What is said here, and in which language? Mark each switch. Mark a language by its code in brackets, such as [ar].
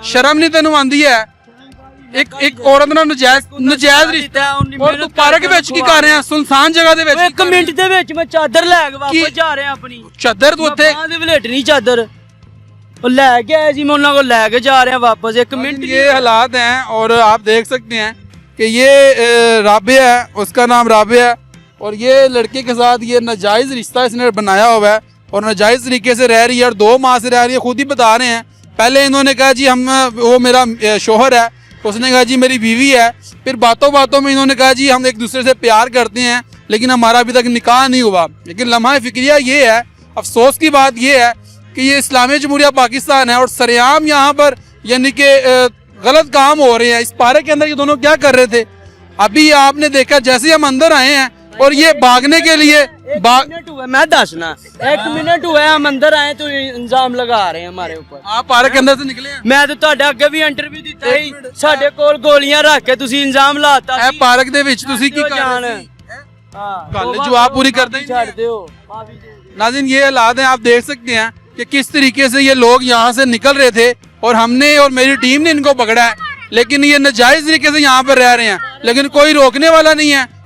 [pa] ਸ਼ਰਮ ਨਹੀਂ ਤੈਨੂੰ ਆਂਦੀ ਹੈ ਇੱਕ ਔਰਤ ਨਾਲ ਨਜਾਇਜ਼ ਰਿਸ਼ਤਾ ਔਰ ਤੂੰ ਪਾਰਕ ਵਿੱਚ ਕੀ ਕਰ ਰਿਹਾ ਸੁਨਸਾਨ ਜਗ੍ਹਾ ਦੇ ਵਿੱਚ ਇੱਕ ਮਿੰਟ ਦੇ ਵਿੱਚ ਮੈਂ ਚਾਦਰ ਲੈ ਕੇ ਵਾਪਸ ਜਾ ਰਿਹਾ ਆਪਣੀ ਚਾਦਰ ਤੂੰ ਉੱਥੇ ਬਾਹਾਂ ਦੇ ਵਲੇਟ ਨਹੀਂ ਚਾਦਰ ਉਹ ਲੈ ਕੇ ਆਇਆ ਸੀ ਮੈਂ ਉਹਨਾਂ ਕੋਲ ਲੈ ਕੇ ਜਾ ਰਿਹਾ [hi] वापस एक मिनट ये हालात हैं। और आप देख सकते हैं कि ये राबिया है, उसका नाम राबिया है और ये लड़के के साथ ये नाजायज़ रिश्ता इसने बनाया हुआ है और नाजायज़ तरीके से रह रही है और 2 माह से रह रही है। खुद ही बता रहे हैं, पहले इन्होंने कहा जी हम वो मेरा शोहर है, उसने कहा जी मेरी बीवी है, फिर बातों बातों में इन्होंने कहा जी हम एक दूसरे से प्यार करते हैं लेकिन हमारा अभी तक निकाह नहीं हुआ। लेकिन लम्हा फिक्रिया ये है, अफसोस की बात ये है कि ये इस्लामी जमहूरिया पाकिस्तान है और सरेआम यहाँ पर यानी कि गलत काम हो रहे हैं। इस पार्क के अंदर ये दोनों क्या कर रहे थे अभी आपने देखा, जैसे हम अंदर आए हैं और ये भागने के लिए मिनट हुआ मैं दसना 1 मिनट हुआ हम अंदर आए तो इल्जाम लगा रहे हैं हमारे ऊपर। आप पार्क के अंदर से निकले हैं? [pa] ਮੈਂ ਤਾਂ ਤੁਹਾਡੇ ਅੱਗੇ ਵੀ ਇੰਟਰਵਿਊ ਦਿੱਤਾ ਸੀ ਸਾਡੇ ਕੋਲ ਗੋਲੀਆਂ ਰੱਖ ਕੇ ਤੁਸੀਂ ਇਲਜ਼ਾਮ ਲਾਤਾ ਇਹ ਪਾਰਕ ਦੇ ਵਿੱਚ ਤੁਸੀਂ ਕੀ ਕਰ ਰਹੇ ਸੀ? ਹਾਂ ਗੱਲ ਜਵਾਬ [hi] पूरी करते ही [pa] ਛੱਡ ਦਿਓ ਮਾਫੀ ਦੇ ਦਿਓ। [hi] नाज़रीन ये हालात हैं, आप देख सकते हैं कि किस तरीके से ये लोग यहाँ से निकल रहे थे और हमने और मेरी टीम ने इनको पकड़ा है, लेकिन ये नाजायज़ तरीके से यहाँ पर रह रहे हैं लेकिन कोई रोकने वाला नहीं है।